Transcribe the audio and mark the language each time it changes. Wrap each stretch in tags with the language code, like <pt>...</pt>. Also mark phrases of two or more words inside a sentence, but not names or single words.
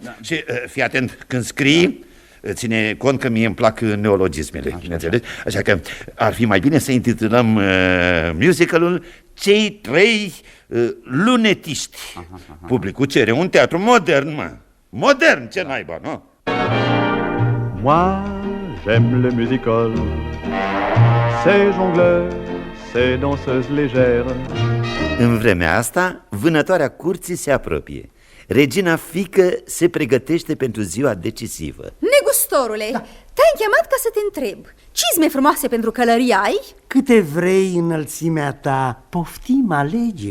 <ro>Și fii atent, când scrii, ține cont că mie îmi plac neologismele, înțelegi? Așa că ar fi mai bine să intitulăm musicalul Cei 3 lunetiști. Publicul cere un teatru modern, mă. Modern, ce naiba, nu?</ro> <fr>Moi, j'aime le musical. Ces jongleurs, ces danseuses légères.</fr> <ro>În vremea asta, vânătoarea curții se apropie. Regina fiică se pregătește pentru ziua decisivă. Negustorule, te-am chemat ca să te întreb. Cizme frumoase pentru călărie ai? Câte vrei înălțimea ta, poftim, alege.</ro>